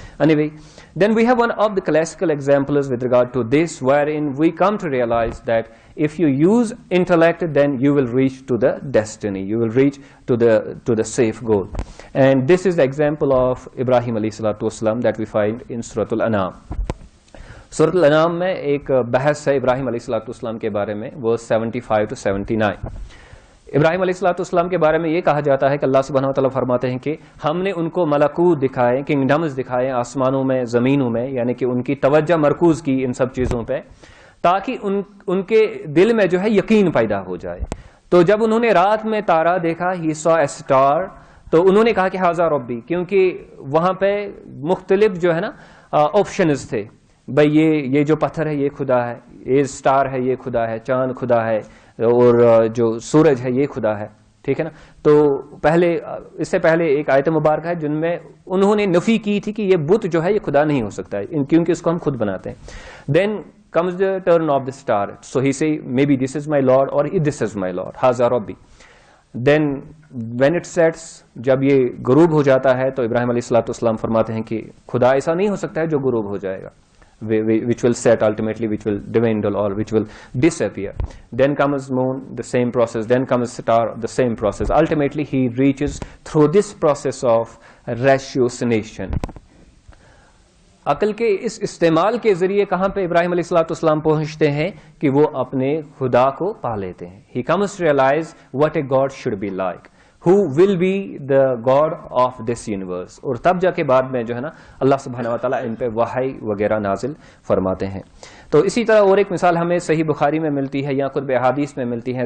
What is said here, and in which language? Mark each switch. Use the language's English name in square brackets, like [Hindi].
[English] Anyway, then we have one of the classical examples with regard to this, wherein we come to realize that if you use intellect, then you will reach to the destiny, you will reach to the safe goal. And this is the example of Ibrahim alayhi salatu wasalam that we find in Surah Al-An'am. [Urdu] Surah Al-An'am میں ایک بحث ہے ابراہیم علیہ الصلوۃ والسلام کے بارے میں، [English] verse 75 to 79. [Urdu] ابراہیم علیہ الصلوۃ والسلام کے بارے میں یہ کہا جاتا ہے کہ اللہ سبحانہ وتعالیٰ فرماتے ہیں کہ ہم نے ان کو ملکوت دکھائے، کنگڈمز دکھائے آسمانوں میں، زمینوں میں، یعنی کہ ان کی توجہ مرکوز کی ان سب چیزوں پہ، تاکہ ان کے دل میں جو ہے یقین پیدا ہو جائے. تو جب انہوں نے رات میں تارا دیکھا، [English] he saw a star، [Urdu] تو انہوں نے کہا کہ [Arabic] ھذا ربی، [Urdu] کیونکہ وہاں پہ مختلف جو ہے نا آپشنز تھے. بھائی یہ جو پتھر ہے یہ خدا ہے، یہ سٹار ہے یہ خدا ہے، چاند خدا ہے، اور جو سورج ہے یہ خدا ہے، ٹھیک ہے نا. تو اس سے پہلے ایک آیت مبارکہ ہے جن میں انہوں نے نفی کی تھی کہ یہ بت جو ہے یہ خدا نہیں ہو سکتا ہے کیونکہ اس کو ہم خود بناتے ہیں. [English] then comes the turn of the star, so he say maybe this is my Lord or this is my Lord, [Arabic] ھذا ربی. [English] Then when it sets, [Urdu] جب یہ غروب ہو جاتا ہے تو ابراہیم علیہ الصلوۃ والسلام فرماتے ہیں کہ خدا ایسا نہیں ہو سکتا ہے جو غروب ہو جائے گا, [English] which will set ultimately, which will dwindle or which will disappear. Then comes moon, the same process. Then comes star, the same process. Ultimately he reaches through this process of ratiocination. [Urdu] عقل کے اس استعمال کے ذریعے کہاں پہ ابراہیم علیہ الصلوۃ والسلام پہنچتے ہیں کہ وہ اپنے خدا کو پا لیتے ہیں. [English] He comes to realize what a God should be like, who will be the God of this universe. [Urdu] اور تب جا کے بعد میں جو ہے نا اللہ سبحانہ وتعالیٰ ان پہ وحی وغیرہ نازل فرماتے ہیں. تو اسی طرح اور ایک مثال ہمیں صحیح بخاری میں ملتی ہے یا کتب احادیث میں ملتی ہے.